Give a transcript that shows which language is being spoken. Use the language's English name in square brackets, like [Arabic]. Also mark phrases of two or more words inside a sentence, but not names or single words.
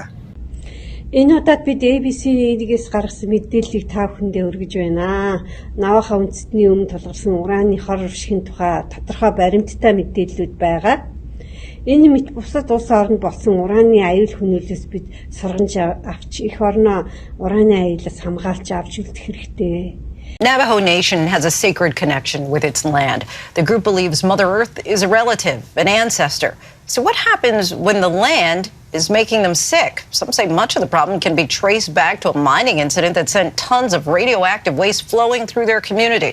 [Mongolian] Энэ удаад бид ABC-ээс гаргасан мэдээллийг та бүхэндээ өргөж байна. Наваха үндэстний өмнө тулгарсан ураны хор уршигын тухай тодорхой баримттай мэдээллүүд байгаа. Энэ мэт бусад улс оронд болсон ураны аюул хөнөөлөөс бид сургамж авч их орноо ураны аюулаас хамгаалж авч үлдэх хэрэгтэй. [English] Navajo Nation has a sacred connection with its land. The group believes Mother Earth is a relative, an ancestor. So what happens when the land is making them sick? Some say much of the problem can be traced back to a mining incident that sent tons of radioactive waste flowing through their community.